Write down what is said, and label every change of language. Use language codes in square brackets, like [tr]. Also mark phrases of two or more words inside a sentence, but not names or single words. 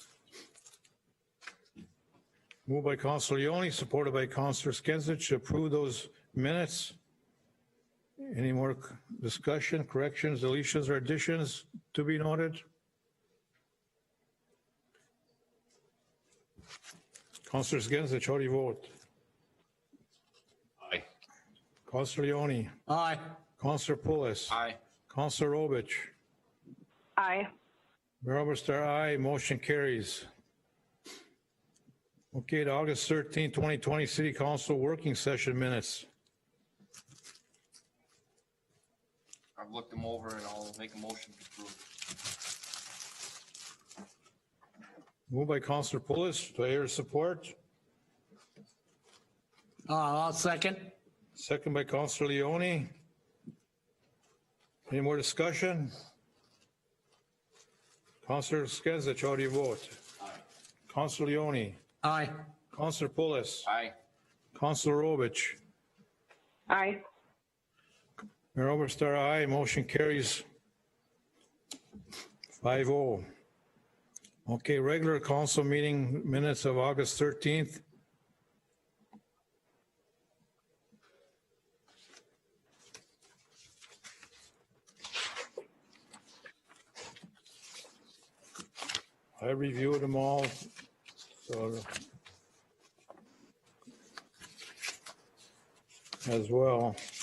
[en] Moved by Councillor Leone, supported by Councillor Skenzich to approve those minutes. Any more discussion, corrections, deletions, or additions to be noted? Councillor Skenzich, how do you vote? Aye. Councillor Leone. Aye. Councillor Pulis. Aye. Councillor Robich. Aye. Mayor Oberstar, aye. Motion carries. Okay, the August 13, 2020 City Council working session minutes. I've looked them over and I'll make a motion to approve. Moved by Councillor Pulis. Do I hear support? I'll second. Second by Councillor Leone. Any more discussion? Councillor Skenzich, how do you vote? Aye. Councillor Leone. Aye. Councillor Pulis. Aye. Councillor Robich. Aye. Mayor Oberstar, aye. Motion carries 5-0. Okay, regular council meeting minutes of August 13th. I reviewed them all, so as well.